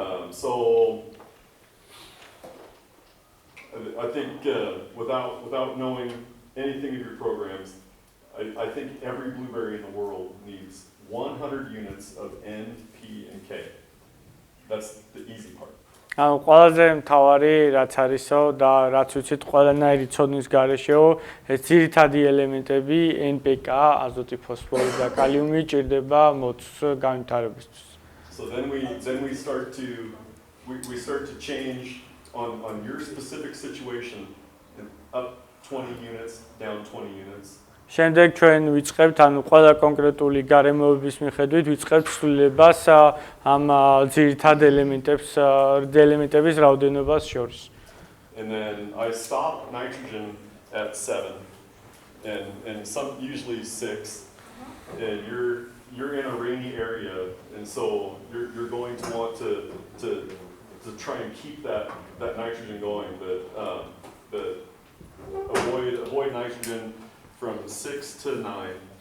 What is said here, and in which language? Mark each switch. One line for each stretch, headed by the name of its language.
English: So I think without knowing anything of your programs, I think every blueberry in the world needs 100 units of N, P, and K. That's the easy part.
Georgian: ანუ ყველაზე მთავარი რაც არისო და რაც ვიცით ყველანაირი ცოდნის გარეშეო, ეს ძირითადი ელემენტები NPK, აზოტი, ფოსფორი და კალიუმი ჭირდება მოცვის განვითარებისთვის.
English: So then we start to change on your specific situation and up 20 units, down 20 units.
Georgian: შემდეგ ჩვენ ვიწყებთ, ანუ ყველა კონკრეტული გარემოების მიხედვით ვიწყებთ ცვლილებას ამ ძირითად ელემენტების რაოდენობას შორის.
English: And then I stop nitrogen at 7, and some usually 6. And you're in a rainy area, and so you're going to want to try and keep that nitrogen going, but avoid nitrogen from 6 to 9.